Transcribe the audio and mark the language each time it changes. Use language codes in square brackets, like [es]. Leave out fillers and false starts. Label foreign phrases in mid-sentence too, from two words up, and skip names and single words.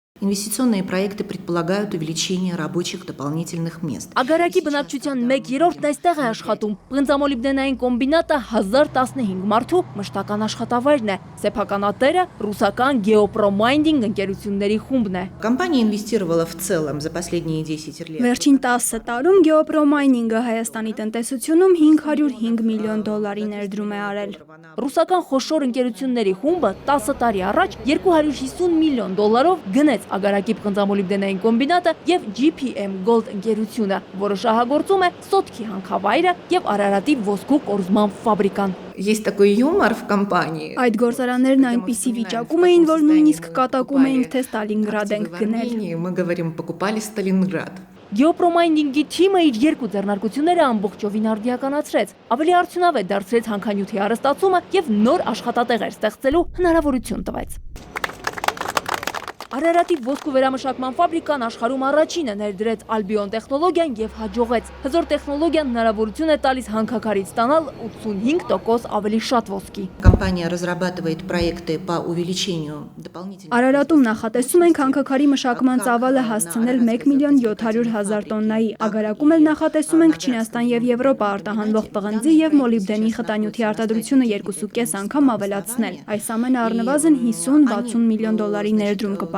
[ru] Ինվեստիционные проекты предполагают увеличение рабочих дополнительных мест. [hy] Ագարակի բնակչության 1/3-ն այստեղ է աշխատում։ Պղնձամոլիբդենային կոմբինատը 1015 մարդու մշտական աշխատավայրն է։ Սեփականատերը ռուսական Geoprominding ընկերությունների խումբն է։ [ru] Компания инвестировала в целом за последние 10 лет. [hy] Վերջին 10 տարում Geoprominding-ը Հայաստանի տնտեսությունում 505 միլիոն դոլարի ներդրում է արել։ Ռուսական խոշոր ընկերությունների խումբը 10 տարի առաջ 250 միլիոն դոլարով գնեց Ագարակի պղնձամոլիբդենային կոմբինատը եւ GPM Gold ընկերությունը, որը շահագործում է Սոտքի հանքավայրը եւ Արարատի ոսկու կորզման ֆաբրիկան։ [ru] Есть такой юмор в компании. [hy] Այդ գործարաններն այնպիսի վիճակում էին, որ նույնիսկ կատակում էինք, թե Ստալինգրադ ենք գնել։ [ru] Мы говорим, покупали Сталинград. [hy] Geoprominding-ի թիմը իր երկու ձեռնարկությունները ամբողջովին արդիականացրեց, ավելի արդյունավետ դարձրեց հանքանյութի հարստացումը եւ նոր աշխատատեղեր ստեղծելու հնարավորություն տվեց։ Արարատի ոսկու վերամշակման ֆաբրիկան աշխարհում առաջինը ներդրեց Albion տեխնոլոգիան եւ հաջողեց։ Հզոր տեխնոլոգիան հնարավորություն է տալիս հանքաքարից ստանալ 85% ավելի շատ ոսկի։ [ru] Компания разрабатывает проекты по увеличению дополнительных. [hy] Արարատում նախատեսում ենք հանքաքարի մշակման ծավալը հասցնել 1.700.000 տոննայի։ Ագարակում էլ նախատեսում ենք Չինաստան եւ Եվրոպա արտահանվող պղնձի եւ մոլիբդենի խտանյութի արտադրությունը 2.5 անգամ ավելացնել։ Այս ամենը առնվազն 50-60 միլիոն դոլարի ներդրում կպահանջի։